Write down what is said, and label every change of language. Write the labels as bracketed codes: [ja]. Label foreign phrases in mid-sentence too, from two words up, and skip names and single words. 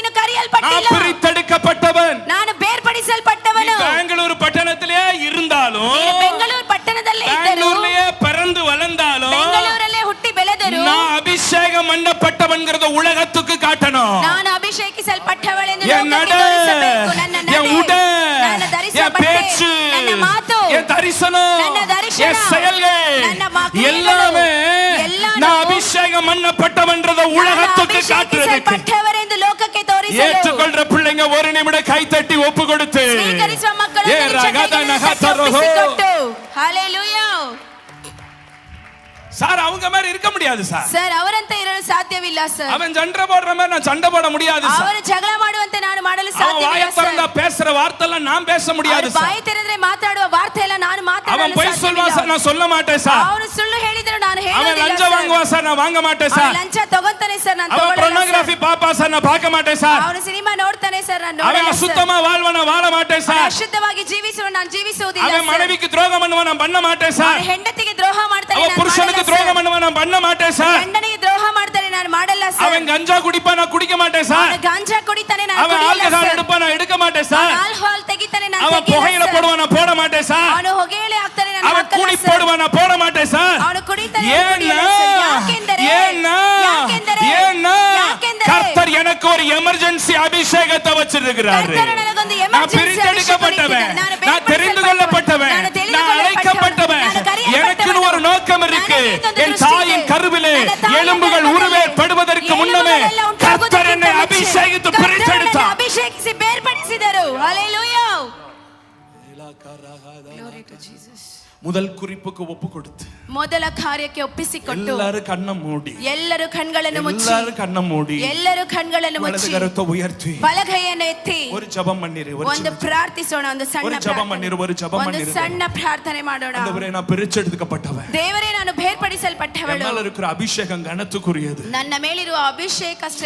[ta] நான் [kn] ಕರೆಯಲ್ಪಟ್ಟಿಲ್ಲ. [ta] பிரித்தெடுக்கப்பட்டவன். [kn] ನಾನು ಬೇರ್ಪಡಿಸಲ್ಪಟ್ಟವನು. [ta] பெங்களூரு பட்டணத்திலே இருந்தாலும் [kn] ನೀನು ಬೆಂಗಳೂರು ಪಟ್ಟಣದಲ್ಲೇ ಇದ್ದರು. [ta] பெங்களூர்லயே பிறந்து வளர்ந்தாலும் [kn] ಬೆಂಗಳೂರಲ್ಲೇ ಹುಟ್ಟಿ ಬೆಳೆದರು. [ta] நான் அபிஷேகம் பண்ணப்பட்டவன்கிறத உலகத்துக்கு காட்டணும். [kn] ನಾನು ಅಭಿಷೇಕಿಸಲ್ಪಟ್ಟವಳೆಂದು [ta] என் [kn] ಲೋಕಕ್ಕೆ [ta] நட, [kn] ತೋರಿಸಬೇಕು. ನನ್ನ ನಡೆ, [ta] என் உடை, [kn] ನನ್ನ [ta] என் [kn] ಧರಿಸಲ್ಪಟ್ಟೆ, [ta] பேச்சு, [kn] ನನ್ನ ಮಾತು, [ta] என் தரிசனம், [kn] ನನ್ನ ದರ್ಶನ, [ta] என் செயல்கள் [kn] ನನ್ನ ಕ್ರಿಯೆಗಳು, [ta] எல்லாமே [kn] ಎಲ್ಲಾನು [ta] நான் அபிஷேகம் பண்ணப்பட்டவன்றத [kn] ನಾನು [ta] உலகத்துக்கு காட்டுறதுக்கு. [kn] ಅಭಿಷೇಕಿಸಲ್ಪಟ್ಟವರೆಂದು ಲೋಕಕ್ಕೆ ತೋರಿಸಲು. [ta] ஏற்றுக்கொள்ற பிள்ளைங்க ஒரு நிமிடம் கை தட்டி ஒப்பு கொடுத்து [kn] ಸ್ವೀಕರಿಸುವ ಮಕ್ಕಳು ஏ ரகத நகதரஹோ. ಹಲ್ಲೆಲೂಯಾ. [ta] சார் அவங்க மாதிரி இருக்க முடியாது சார். [kn] ಸರ್ ಅವರಂತೆ ಇರಲು ಸಾಧ್ಯವಿಲ್ಲ ಸರ್. [ta] அவன் சண்டை போடுற மாதிரி நான் சண்டை போட முடியாது சார். [kn] ಅವರು ಜಗಳ ಮಾಡುವಂತೆ ನಾನು ಮಾಡಲು [ta] அவன் [kn] ಸಾಧ್ಯವಿಲ್ಲ [ta] வாயை திறந்தா [kn] ಸರ್. [ta] பேசுற வார்த்தைலாம் நான் பேச முடியாது [kn] ಅವರು [ta] சார். [kn] ಬಾಯಿ ತೆರೆದ್ರೆ ಮಾತಾಡುವ ವಾರ್ತೆ ಎಲ್ಲ ನಾನು [ta] அவன் [kn] ಮಾತಾಡಲು [ta] பொய் சொல்வான் சார், [kn] ಸಾಧ್ಯವಿಲ್ಲ. [ta] நான் சொல்ல மாட்டேன் சார். [kn] ಅವನು ಸುಳ್ಳು ಹೇಳಿದ್ರು ನಾನು [ta] அவன் [kn] ಹೇಳೋದಿಲ್ಲ [ta] லஞ்சம் [kn] ಸರ್. [ta] வாங்குவான் சார், நான் வாங்க மாட்டேன் [kn] ಅವನು [ta] சார். [kn] ಲಂಚ ತಗೊಂತಾನೆ ಸರ್, ನಾನು [ta] அவன் [kn] ತಗೊಳ್ಳಲ್ಲ [en] pornography [kn] ಸರ್. [ta] பாப்பா சார், நான் பார்க்க மாட்டேன் சார். [kn] ಅವನು ಸಿನಿಮಾ ನೋಡ್ತಾನೆ ಸರ್, ನಾನು [ta] அவன் [kn] ನೋಡಲ್ಲ ಸರ್. [ta] அசுத்தமா வாழ்வான், நான் வாழ மாட்டேன் [kn] ಅವನು [ta] சார். [kn] ಅಶುದ್ಧವಾಗಿ ಜೀವಿಸುವ ನಾನು ಜೀವಿಸುವುದಿಲ್ಲ [ta] அவன் [kn] ಸರ್. [ta] மனைவிக்கு துரோகம் பண்ணுவான், நான் பண்ண மாட்டேன் சார். [kn] ಅವನು ಹೆಂಡತಿಗೆ ದ್ರೋಹ ಮಾಡ್ತಾನೆ, [ta] அவன் [kn] ನಾನು [ta] புருஷனுக்கு [kn] ಮಾಡಲ್ಲ [ta] துரோகம் [kn] ಸರ್. [ta] பண்ணுவான், நான் பண்ண மாட்டேன் சார். [kn] ಗಂಡನಿಗೆ ದ್ರೋಹ ಮಾಡ್ತಾನೆ, ನಾನು ಮಾಡಲ್ಲ ಸರ್. [ta] அவன் கஞ்சா குடிப்பான், நான் குடிக்க மாட்டேன் சார். [kn] ಅವನು ಗಾಂಜಾ ಕುಡಿತಾನೆ, ನಾನು [ta] அவன் [kn] ಕುಡಿಯಲ್ಲ [ta] ஆல்கஹால் [kn] ಸರ್. [ta] எடுப்பான், நான் எடுக்க மாட்டேன் சார். [kn] ಅವನು ಆಲ್ಕೋಹಾಲ್ ತೆಗಿತಾನೆ, ನಾನು [ta] அவன் [kn] ತೆಗಿಯಲ್ಲ [ta] புகையில [kn] ಸರ್. [ta] போடுவான், நான் போட மாட்டேன் சார். [kn] ಅವನು ಹೊಗೆಯಲೆ ಹಾಕ್ತಾನೆ, ನಾನು [ta] அவன் [kn] ಹಾಕಲ್ಲ [ta] கூடி [kn] ಸರ್. [ta] போடுவான், நான் போட மாட்டேன் சார். [kn] ಅವನು ಕುಡಿತಾನೆ, ನಾನು [ta] ஏன்னா [kn] ಕುಡಿಯಲ್ಲ ಸರ್. ಯಾಕೆಂದರೆ [ta] ஏன்னா கர்த்தர் எனக்கு ஒரு எமர்ஜென்சி அபிஷேகத்தை வச்சிருக்கிறாரு. [kn] ಕರ್ತನು ನನಗೊಂದು [ta] நான் [en] emergency [ta] பிரித்தெடுக்கப்பட்டவன், [kn] ಅಭಿಷೇಕ [ta] நான் தெரிந்து கொள்ளப்பட்டவன், நான் அழைக்கப்பட்டவன். எனக்கு ஒரு நோக்கம் இருக்கு. என் தாயின் கருவிலே எலும்புகள் உருவேற்படுவதற்கு முன்னமே கர்த்தர் என்னை அபிஷேகித்து பிரித்தெடுத்தார். [kn] ಅಭಿಷೇಕಿಸಿ ಬೇರ್ಪಡಿಸಿದರು. ಹಲ್ಲೆಲೂಯಾ. [en] Glory to Jesus. [ta] முதல் குறிப்புக்கு ஒப்பு கொடுத்து [kn] ಮೊದಲ ಕಾರ್ಯಕ್ಕೆ ಒಪ್ಪಿಸಿಕೊಟ್ಟು [ta] எல்லாரும் கண்ணை மூடி, [kn] ಎಲ್ಲರೂ ಕಣ್ಗಳನ್ನು ಮುಚ್ಚಿ, [ta] எல்லாரும் கண்ணை மூடி [kn] ಎಲ್ಲರೂ ಕಣ್ಗಳನ್ನು [ta] வலது [kn] ಮುಚ್ಚಿ [ta] கரத்தை உயர்த்தி [kn] ಬಲಗೈಯನ್ನು ಎತ್ತಿ [ta] ஒரு ஜெபம் பண்ணிரு. [kn] ಒಂದು ಪ್ರಾರ್ಥಿಸೋಣ. ಒಂದು ಸಣ್ಣ [ta] ஒரு ஜெபம் பண்ணிரு, ஒரு ஜெபம் [kn] ಒಂದು [ta] பண்ணிரு. [kn] ಸಣ್ಣ ಪ್ರಾರ್ಥನೆ ಮಾಡೋಣ. [ta] ஆண்டவரே, நான் பிரிச்செடுக்கப்பட்டவன். [kn] ದೇವರೇ, ನಾನು ಬೇರ್ಪಡಿಸಲ್ಪಟ್ಟವಳು. [ta] என்னால இருக்கிற அபிஷேகம் கனத்துக்குரியது. [kn] ನನ್ನ ಮೇಲಿರುವ ಅಭಿಷೇಕ [ta] இன்னைக்கு